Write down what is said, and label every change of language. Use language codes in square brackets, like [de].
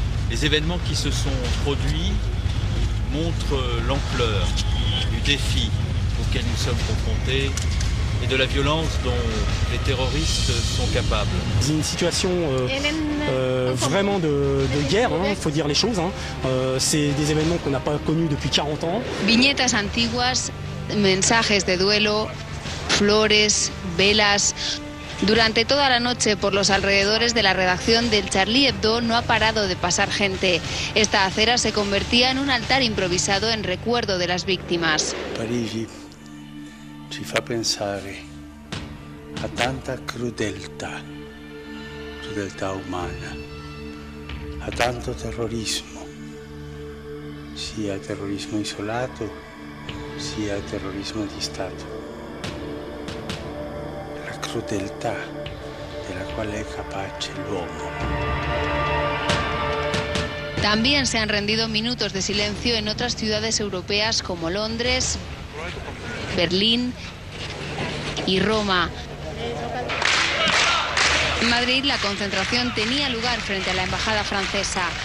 [fr] Les événements qui se sont produits montrent l'ampleur du défi auquel nous sommes confrontés et de la violence dont les terroristes sont capables. C'est une situation vraiment de guerre, il faut dire les choses. C'est des événements qu'on n'a pas connus depuis 40 ans. [es] Viñetas antiguas, mensajes de duelo, flores, velas. Durante toda la noche por los alrededores de la redacción del Charlie Hebdo no ha parado de pasar gente. Esta acera se convertía en un altar improvisado en recuerdo de las víctimas. [it] Parigi ci fa pensare a tanta crudeltà umana, a tanto terrorismo, sia terrorismo isolato, sia terrorismo di Stato. La crudeltà della quale è capace l'uomo. [es] También se han rendido minutos de silencio en otras ciudades europeas como Londres, Berlín y Roma. En Madrid la concentración tenía lugar frente a la embajada francesa.